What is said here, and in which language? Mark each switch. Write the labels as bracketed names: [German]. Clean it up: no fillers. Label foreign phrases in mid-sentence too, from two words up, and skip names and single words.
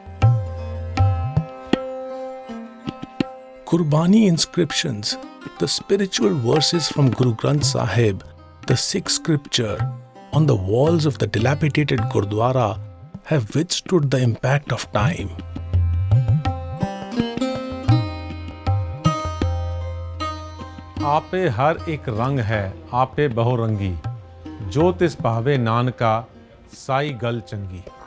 [English] Gurbani inscriptions, the spiritual verses from Guru Granth Sahib, the Sikh scripture, on the walls of the dilapidated Gurdwara have withstood the impact of time. [Punjabi] ਆਪੇ ਹਰ ਏਕ ਰੰਗ ਹੈ ਆਪੇ ਬਹੁਰੰਗੀ ਜੋ ਤਿਸ ਭਾਵੇ ਨਾਨਕਾ ਸਾਈ ਗਲ ਚੰਗੀ.